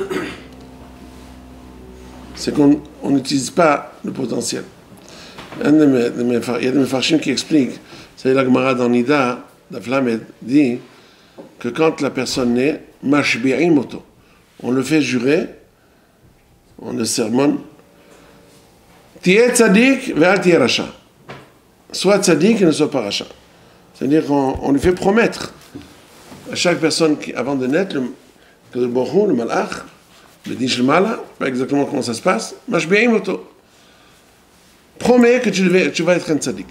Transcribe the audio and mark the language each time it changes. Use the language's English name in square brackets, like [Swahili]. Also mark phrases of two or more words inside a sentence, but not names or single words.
[French] C'est qu'on n'utilise pas le potentiel. Il y a des Mefarshim qui expliquent, c'est la Gemara dans Nida, la Flamed, dit que quand la personne naît, [Hebrew] משביעים אותו, [French] on le fait jurer, on le sermonne, [Hebrew] תהי צדיק ואל תהי רשע. [French] Soit tzadik et ne soit pas racha. C'est-à-dire qu'on lui fait promettre à chaque personne qui, avant de naître, le Borou, le Malach, le Dish le Mala, pas exactement comment ça se passe, [Hebrew] משביעים אותו. [French] Promets que tu vas être un tzadik.